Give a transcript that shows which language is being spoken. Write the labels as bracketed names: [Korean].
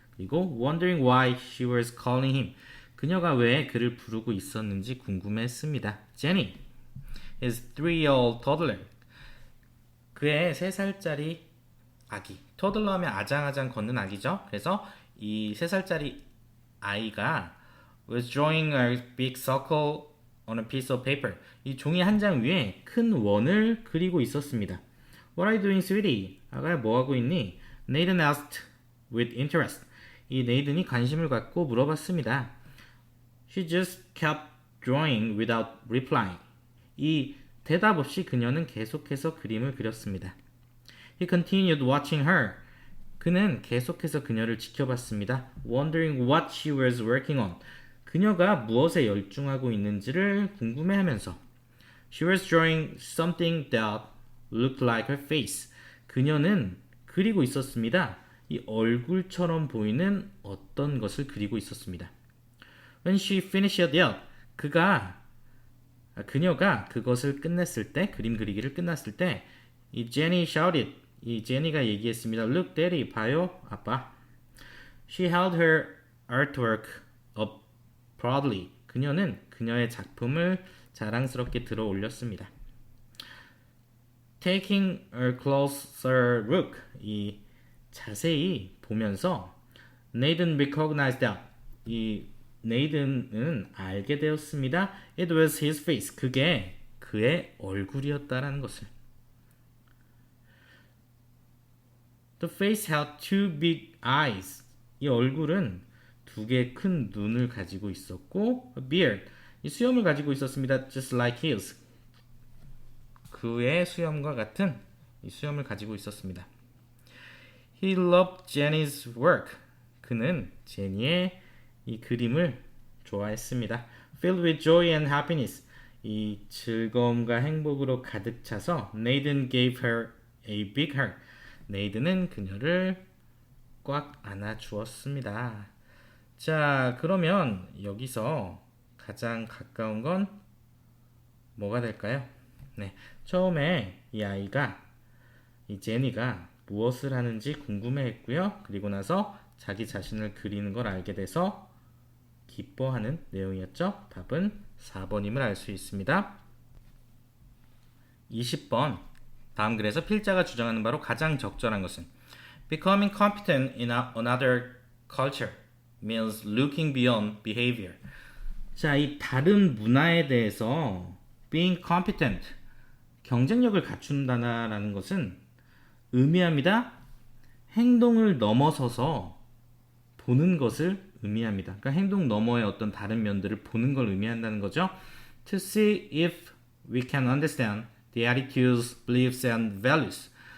[Korean] 그리고 [English] wondering why she was calling him. [Korean] 그녀가 왜 그를 부르고 있었는지 궁금해했습니다. [English] Jenny, his 3-year-old toddler. [Korean] 그의 3살짜리 아기. 토들러 하면 아장아장 걷는 아기죠. 그래서 이 3살짜리 아이가 [English] was drawing a big circle on a piece of paper. [Korean] 이 종이 한 장 위에 큰 원을 그리고 있었습니다. [English] What are you doing, sweetie? [Korean] 아가야 뭐 하고 있니? [English] Nathan asked with interest. [Korean] 이 네이든이 관심을 갖고 물어봤습니다. [English] She just kept drawing without replying. [Korean] 이 대답 없이 그녀는 계속해서 그림을 그렸습니다. [English] He continued watching her. [Korean] 그는 계속해서 그녀를 지켜봤습니다. [English] Wondering what she was working on. [Korean] 그녀가 무엇에 열중하고 있는지를 궁금해하면서. [English] She was drawing something that looked like her face. [Korean] 그녀는 그리고 있었습니다. 이 얼굴처럼 보이는 어떤 것을 그리고 있었습니다. [English] When she finished it, [Korean] 그녀가 그것을 끝냈을 때, 그림 그리기를 끝났을 때, 이 [English] Jenny shouted. [Korean] 이 제니가 얘기했습니다. [English] Look, Daddy, [Korean] 봐요, 아빠. [English] She held her artwork up proudly. [Korean] 그녀는 그녀의 작품을 자랑스럽게 들어 올렸습니다. [English] Taking a closer look. [Korean] 이 자세히 보면서 [English] Nathan recognized that. [Korean] 이 네이든은 알게 되었습니다. [English] It was his face. [Korean] 그게 그의 얼굴이었다라는 것을. [English] The face had two big eyes. [Korean] 이 얼굴은 2개의 큰 눈을 가지고 있었고, [English] a beard. [Korean] 이 수염을 가지고 있었습니다. [English] Just like his. [Korean] 그의 수염과 같은 이 수염을 가지고 있었습니다. [English] He loved Jenny's work. [Korean] 그는 제니의 이 그림을 좋아했습니다. [English] Filled with joy and happiness. [Korean] 이 즐거움과 행복으로 가득 차서 [English] Nathan gave her a big hug. [Korean] 네이든은 그녀를 꽉 안아주었습니다. 자, 그러면 여기서 가장 가까운 건 뭐가 될까요? 네, 처음에 이 아이가, 이 제니가 무엇을 하는지 궁금해했고요. 그리고 나서 자기 자신을 그리는 걸 알게 돼서 기뻐하는 내용이었죠. 답은 4번임을 알 수 있습니다. 20번. 다음 글에서 필자가 주장하는 바로 가장 적절한 것은 [English] Becoming competent in another culture means looking beyond behavior. [Korean] 자, 이 다른 문화에 대해서 [English] being competent, [Korean] 경쟁력을 갖춘다라는 것은 의미합니다. 행동을 넘어서서 보는 것을 의미합니다. 그러니까 행동 너머의 어떤 다른 면들을 보는 걸 의미한다는 거죠. [English] To see if we can understand the attitudes, beliefs and values.